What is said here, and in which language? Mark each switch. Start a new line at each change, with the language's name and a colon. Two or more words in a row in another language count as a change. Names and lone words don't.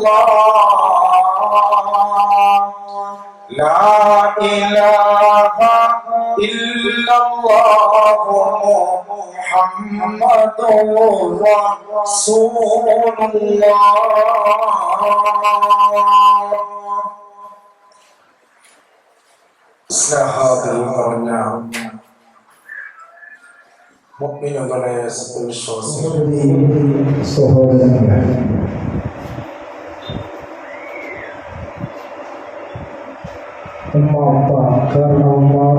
Arabic: الله لا إله إلا الله محمد رسول الله.
Malayalam: സ്നേഹാദരം പറഞ്ഞ മുഅ്മിനീങ്ങളെ, സത്യവിശ്വാസികളെ, സഹോദരങ്ങളെ, ഉമ്മ ഉപ്പ കാരണവമ്മ